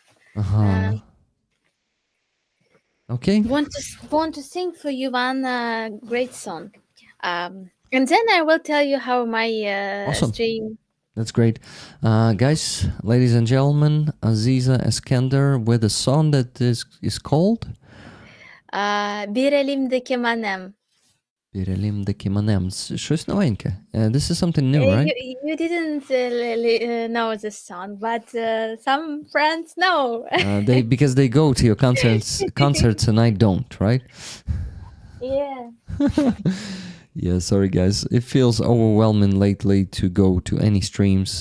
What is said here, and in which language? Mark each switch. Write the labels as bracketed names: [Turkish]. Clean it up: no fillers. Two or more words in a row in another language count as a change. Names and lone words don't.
[English] Okay. Want to sing for you one great song, and then I will tell you how my Awesome. stream. That's great. Guys, ladies and gentlemen, Aziza Eskender with a song that is called [Crimean Tatar] Bir elimdeki manem. Bir elimdeki manem. [Ukrainian] Щось новеньке. [English] This is something new, right? You didn't know this song, but some friends know. Because they go to your concerts and I don't, right? Yeah. Yeah, sorry guys. It feels overwhelming lately to go to any streams.